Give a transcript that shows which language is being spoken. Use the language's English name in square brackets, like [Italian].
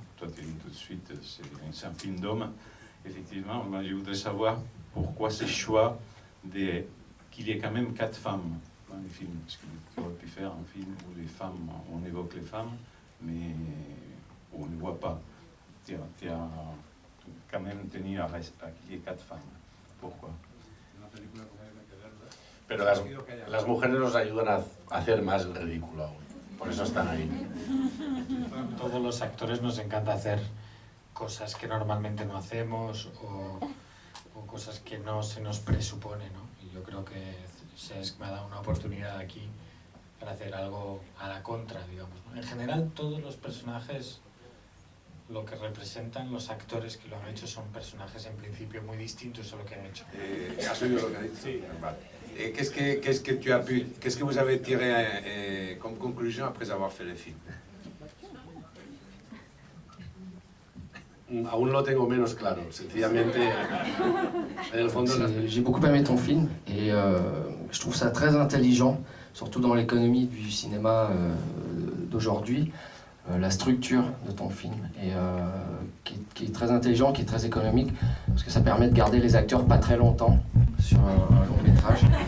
[French] Toi, tu dis tout de suite, c'est un film d'hommes. Effectivement, moi, je voudrais savoir pourquoi ce choix qu'il y ait quand même 4 femmes dans les films. Parce qu'on aurait pu faire un film où les femmes, on évoque les femmes, mais on ne voit pas. Tu as quand même tenu à qu'il y ait 4 femmes. Pourquoi? [Spanish] Pero las mujeres nos ayudan a hacer más el ridículo aún, por eso están ahí. Todos los actores nos encanta hacer cosas que normalmente no hacemos o cosas que no se nos presupone, ¿no? Y yo creo que Cesc me ha dado una oportunidad aquí para hacer algo a la contra, digamos, ¿no? En general, todos los personajes, lo que representan los actores que lo han hecho son personajes en principio muy distintos a lo que han hecho. ¿Has oído lo que ha dicho? Sí. Vale. [French] Qu'est-ce que vous avez tiré comme conclusion après avoir fait le film? [Spanish] Aún lo tengo menos claro, sencillamente, en el fondo... [French] J'ai beaucoup aimé ton film et je trouve ça très intelligent, surtout dans l'économie du cinéma d'aujourd'hui, la structure de ton film, et qui est très intelligent, qui est très économique, parce que ça permet de garder les acteurs pas très longtemps sur un long métrage.